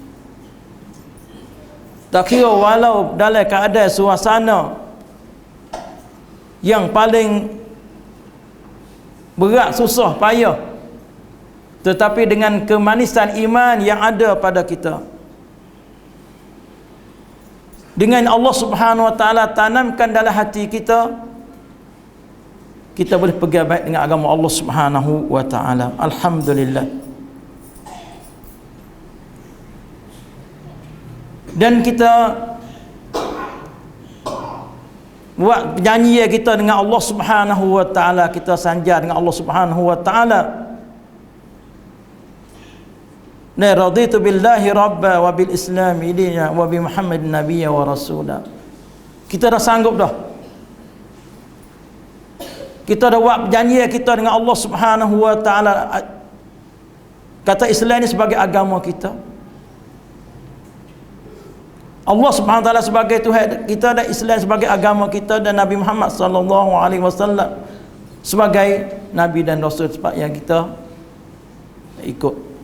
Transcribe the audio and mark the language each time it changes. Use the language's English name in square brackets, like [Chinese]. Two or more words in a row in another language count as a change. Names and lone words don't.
[Malay] Tak kira walau dalam keadaan suasana yang paling berat, susah, payah, tetapi dengan kemanisan iman yang ada pada kita, dengan Allah [Arabic] سبحانه وتعالى [Malay] tanamkan dalam hati kita, kita boleh pegang baik dengan agama Allah [Arabic] سبحانه وتعالى. [Malay] Alhamdulillah. Dan kita buat perjanjian kita dengan Allah [Arabic] سبحانه وتعالى, [Malay] kita sanjar dengan Allah [Arabic] سبحانه وتعالى, لا رضيت بالله ربا وبالإسلام دينا وبمحمد نبيا ورسولا. [Malay] Kita dah sanggup dah, kita dah buat perjanjian kita dengan Allah [Arabic] سبحانه وتعالى, [Malay] kata Islam ini sebagai agama kita, Allah Subhanahu wa taala sebagai Tuhan kita, dan Islam sebagai agama kita, dan Nabi Muhammad [Arabic] صلى الله عليه وسلم [Malay] sebagai nabi dan rasul yang kita ikut.